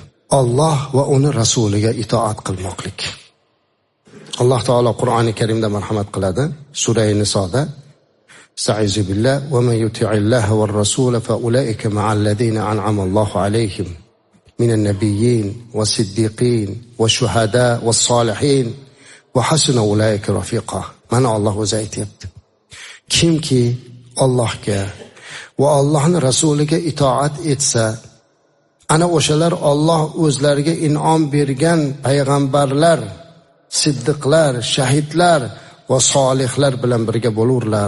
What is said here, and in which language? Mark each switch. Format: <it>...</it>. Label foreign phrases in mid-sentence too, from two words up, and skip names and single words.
<uz>Alloh va uni rasuliga itoat qilmoqlik. Alloh taolo Qur'oni Karimda marhamat qiladi. Sura-i Nisoda</uz> <ar>أستعيذ بالله ومن يطع الله والرسول فأولئك مع الذين أنعم الله عليهم من النبيين والصديقين والشهداء والصالحين وحسن أولئك رفيقا.</ar> <uz>Mana Alloh o'zi aytibdi. Kimki Allohga va Allohning rasuliga itoat etsa, ana o'shalar Alloh o'zlariga in'om bergan payg'ambarlar, siddiqlar, shahidlar va solihlar bilan birga bo'lurlar.</uz>